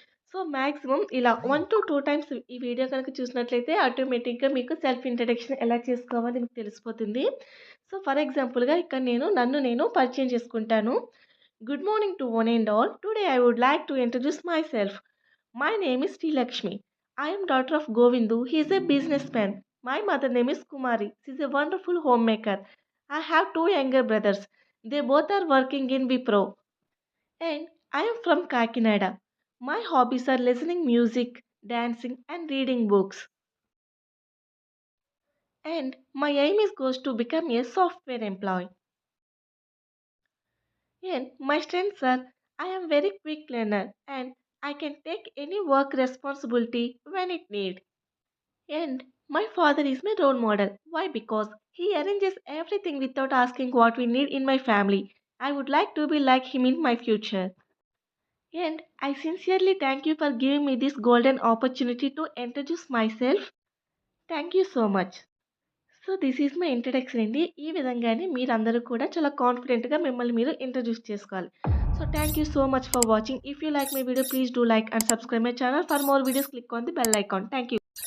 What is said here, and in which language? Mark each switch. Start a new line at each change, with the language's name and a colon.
Telugu: So maximum ఇలా 1-2 times ఈ video కనుక చూసినట్లయితే ఆటోమేటిక్‌గా మీకు సెల్ఫ్ ఇంట్రడక్షన్ ఎలా చేసుకోవాలో మీకు తెలిసిపోతుంది. సో ఫర్ ఎగ్జాంపుల్‌గా ఇక్కడ నన్ను నేను పరిచయం చేసుకుంటాను.
English: Good morning to one and all. Today I would like to introduce myself. My name is Srilakshmi. I am daughter of Govindu. He is a businessman. My mother name is Kumari. She is a wonderful homemaker. I have two younger brothers. They both are working in Wipro. And I am from Kakinada. My hobbies are listening music, dancing and reading books. And my aim is goes to become a software employee. And my strengths are I am very quick learner and I can take any work responsibility when it need. And my father is my role model. Why? Because he arranges everything without asking what we need in my family. I would like to be like him in my future. And I sincerely thank you for giving me this golden opportunity to introduce myself. Thank you so much. So this is my introduction అండి.
Telugu: ఈ విధంగానే మీరందరూ కూడా చాలా కాన్ఫిడెంట్‌గా మిమ్మల్ని మీరు introduce చేసుకోవాలి.
English: So thank you so much for watching. If you like my video please do like and subscribe my channel. For more videos click on the bell icon. Thank you.